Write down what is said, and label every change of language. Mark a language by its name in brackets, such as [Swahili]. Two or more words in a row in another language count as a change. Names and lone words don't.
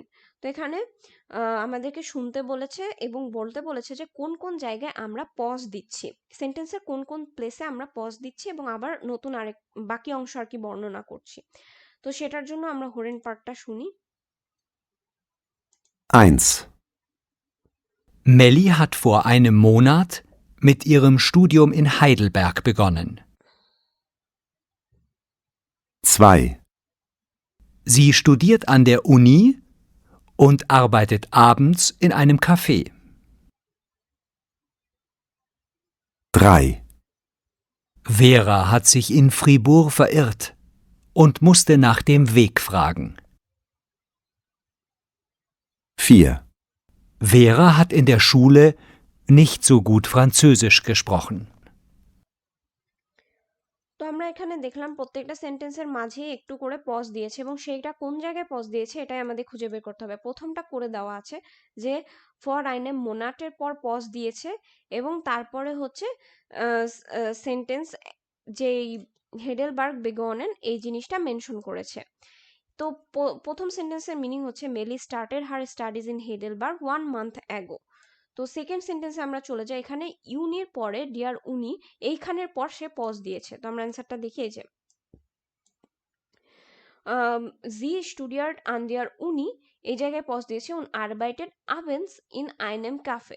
[Bangla] তো এখানে আমাদেরকে শুনতে বলেছে এবং বলতে বলেছে যে কোন কোন জায়গায় আমরা পজ দিচ্ছি, সেন্টেন্সের কোন কোন প্লেসে আমরা পজ দিচ্ছি এবং আবার নতুন আরেক বাকি অংশ আর কি বর্ণনা করছি। তো সেটার জন্য আমরা হোরেন পার্টটা শুনি। [German] 1. Melli hat vor einem Monat mit ihrem Studium in Heidelberg begonnen. 2. Sie studiert an der Uni und arbeitet abends in einem Café. 3. Vera hat sich in Fribourg verirrt und musste nach dem Weg fragen. 4. Vera hat in der Schule nicht so gut Französisch gesprochen. [Bangla] তো আমরা এখানে দেখলাম প্রত্যেকটা সেন্টেন্সের মাঝে একটু করে পজ দিয়েছে এবং সেইটা কোন জায়গায় পজ দিয়েছে এটাই আমাদের খুঁজে বের করতে হবে। প্রথমটা করে দেওয়া আছে যে [German] vor einem Monat [Bangla] পর পজ দিয়েছে এবং তারপরে হচ্ছে সেন্টেন্স যেই হেডেলবার্গ বেগনেন এই জিনিসটা মেনশন করেছে। তো প্রথম সেন্টেন্সের মিনিং হচ্ছে [English] Melli started her studies in Heidelberg 1 month ago. [Bangla] তো সেকেন্ড সেন্টেন্সে আমরা চলে যাই, এখানে ইউনির পরে [German] der Uni [Bangla] এইখানের পর সে পজ দিয়েছে। তো আমরা অ্যান্সারটা দেখি, এই যে [German] Sie studiert an der Uni [Bangla] এই জায়গায় পজ দিয়েছে [German] und arbeitet abends in einem Café.